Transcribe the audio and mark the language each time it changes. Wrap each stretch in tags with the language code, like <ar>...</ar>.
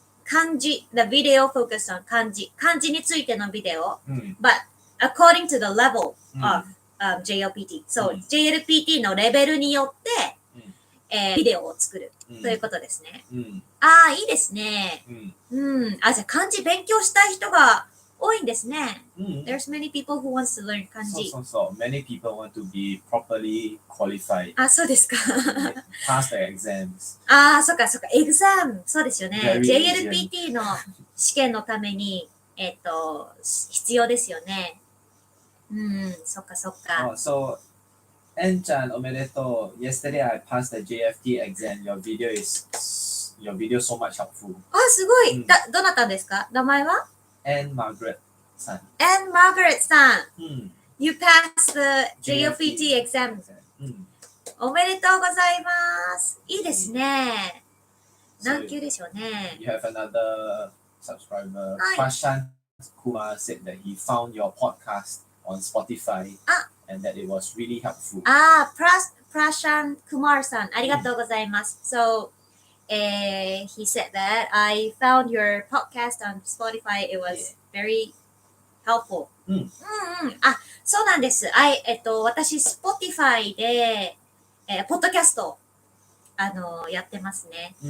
<ja>漢字</ja> <en>the video focused on</en> <ja>漢字についてのビデオ、</ja> <en>but according to the level of JLPT so</en> <ja>JLPT のレベルによってビデオを作るということですね。いいですね。じゃあ漢字勉強したい人が多いんですね。</ja> <en>There's many people who wants to learn 漢字。</en> <ja>そう。</ja> <en>Many people want to be properly qualified.</en> <ja>そうですか。</ja> <en>Pass the exams.</en> <ja>そっか。エグザム。そうですよね。 JLPT の試験のために、必要ですよね。そっか。</ja> <en>So, En-chan,</en> <ja>おめでとう.</ja> <en>Yesterday I passed the JFT exam. Your video is so much helpful.</en> <ja>すごい。どなたですか？名前は</ja> <en>？And Margaret さん。 And Margaret さん。 You passed the JLPT exam.</en> <ja>おめでとうございます。いいですね。何級でしょうね。</ja> <en>You have another subscriber. Prashant Kumar said that he found your podcast on Spotify and that it was really helpful.</en> <ja>Prashant Kumar さん、ありがとうございます。</ja> <en>So, he said that I found your podcast on Spotify. It was very helpful.</en> <ja>そうなんです。私、Spotify で、ポッドキャスト、やってますね。</ja>